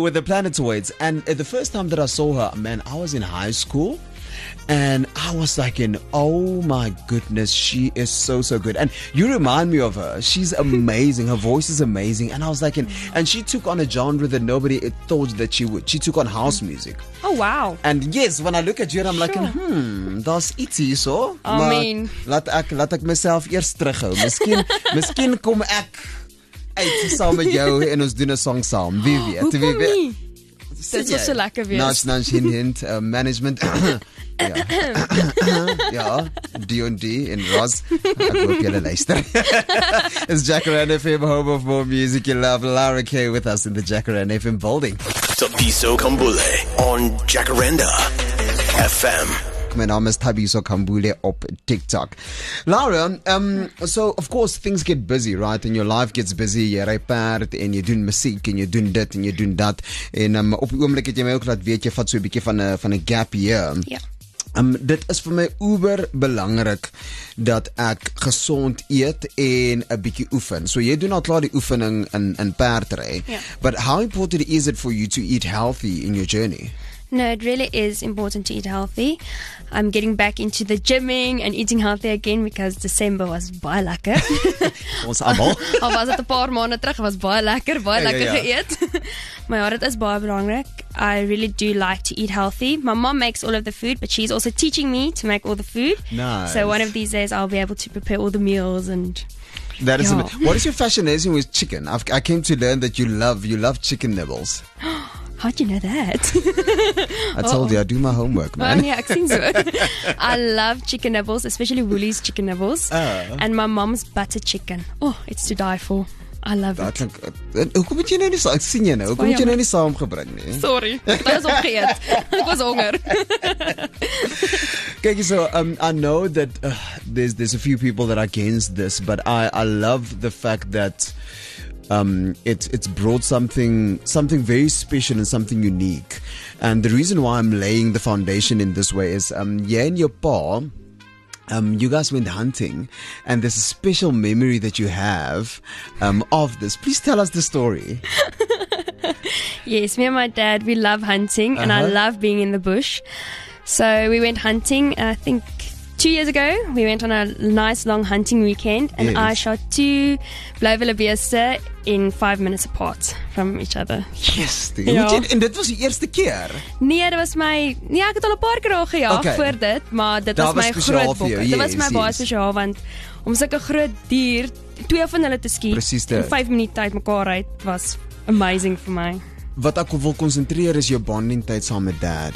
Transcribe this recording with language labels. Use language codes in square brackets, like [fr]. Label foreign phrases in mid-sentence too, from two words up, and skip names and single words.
[en] And the first time that I saw her, man, I was in high school. And I was like, oh my goodness, she is so good. And you remind me of her. She's amazing. Her voice is amazing. And I was like, and she took on a genre that nobody thought that she would. She took on house music. Oh, wow. And yes, when I look at you, I'm like, [af] daar's iets hier so. [en] I mean, [af] laat ek myself eers terughou. Miskien kom ek uit saam met jou en ons doen 'n song saam. Wie weet? Hoekom nie? Dit was so lekker wees. [en] Nudge, hint, management. Ja, D&D en Roz. [af] Ek hoop julle luister. [en] It's Jacaranda FM, home of more music you love. Lara K with us in the Jacaranda FM building. Thabiso Kambule on Jacaranda FM. [af] My naam is Thabiso Kambule op TikTok. [en] Lara, so of course things get busy, right? And your life gets busy. [af] Jy ry perd en jy doen musiek en jy doen dit en jy doen dat. En op die oomblik het jy my ook laat weet jy vat so 'n bietjie van 'n [en] gap year. [af] Ja. Dit is vir my uber belangrik dat ek gesond eet en 'n bietjie oefen. So jy doen al klaar die oefening in perdry. Ja. [en] But how important is it for you to eat healthy in your journey? No, it really is important to eat healthy. I'm getting back into the gymming and eating healthy again because December was [af] baie lekker. Ons almal. Al was dit 'n paar maande terug, was baie lekker geëet. Maar ja, dit is baie belangrik. [en] I really do like to eat healthy. My mom makes all of the food, but she's also teaching me to make all the food. Nice. So one of these days I'll be able to prepare all the meals and That is yeah. What is your fascination with chicken? I came to learn that you love chicken nibbles. How'd you know that? I told you I do my homework, man. Yeah, [af] ek sien so. [en] I love chicken nibbles, especially Woolies chicken nibbles. And my mom's butter chicken. Oh, it's to die for. I love it. [af] Hoekom het jy nou nie saam sien jy nou? Hoekom het jy nou nie saamgebring nie? Sorry. Ek was opgeëet. Ek was honger. [en] Okay, so I know that there's a few people that are against this, but I love the fact that it's brought something very special and something unique. And the reason why I'm laying the foundation in this way is [af] jy en jou pa, [en] you guys went hunting, and there's a special memory that you have of this. Please tell us the story. Yes, me and my dad, we love hunting, and I love being in the bush. So we went hunting, I think 2 years ago. We went on a nice long hunting weekend, and Yes. I shot 2 blauwildebeeste in 5 minutes apart from each other. Yes, [af] Ja. En dit was die eerste keer. Nee, dit was my... Nee, ek het al 'n paar keer al gejaag [en] Okay. [af] voor dit, maar dit Dat was was my spesiaal groot vir jou, bokke. Dit was my [en] yes, [af] baie [en] yes. [af] spesiaal, want om sulke groot dier, 2 van hulle te skiet Presies dit. in 5 minute tyd mekaar uit, was amazing vir my. Wat ek wil konsentreer is jou bonding tyd saam met dad